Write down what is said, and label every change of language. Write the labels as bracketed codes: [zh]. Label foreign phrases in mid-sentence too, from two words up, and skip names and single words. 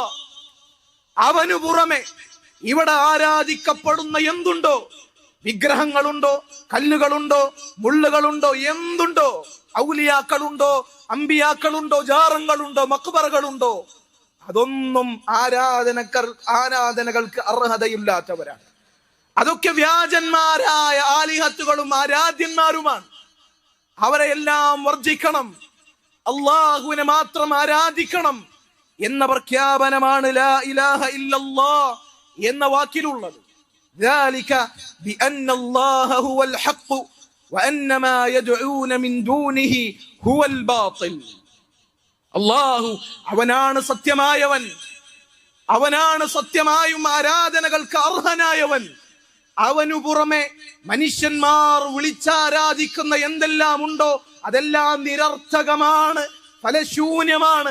[ml] അവനു പുറമെ ഇവിടെ ആരാധിക്കപ്പെടുന്ന എന്തുണ്ടോ, വിഗ്രഹങ്ങളുണ്ടോ, കല്ലുകളുണ്ടോ, മുള്ളുകളുണ്ടോ, എന്തുണ്ടോ, ഔലിയാക്കളുണ്ടോ, അമ്പിയാക്കളുണ്ടോ, ജാറങ്ങളുണ്ടോ, മക്ബറകളുണ്ടോ, അതൊന്നും ആരാധനകൾക്ക് അർഹതയില്ലാത്തവരാണ്. അതൊക്കെ വ്യാജന്മാരായ ആലിഹത്തുകളും ആരാധ്യന്മാരുമാണ്. അവരെല്ലാം വർജിക്കണം, അള്ളാഹുവിനെ മാത്രം ആരാധിക്കണം എന്ന പ്രഖ്യാപനമാണ് [ar] لا إله إلا الله [ml] എന്ന വാക്കിലുള്ളത്. [ar] ذلك بأن الله هو الحق وأن ما يدعون من دونه هو الباطل. [ml] അല്ലാഹു അവനാണ് സത്യമായവൻ, അവനാണ് സത്യമായും ആരാധനകൾക്ക് അർഹനായവൻ. അവനു പുറമെ മനുഷ്യന്മാർ വിളിച്ചാരാധിക്കുന്ന എന്തെല്ലാം ഉണ്ടോ അതെല്ലാം നിരർത്ഥകമാണ്, ഫലശൂന്യമാണ്.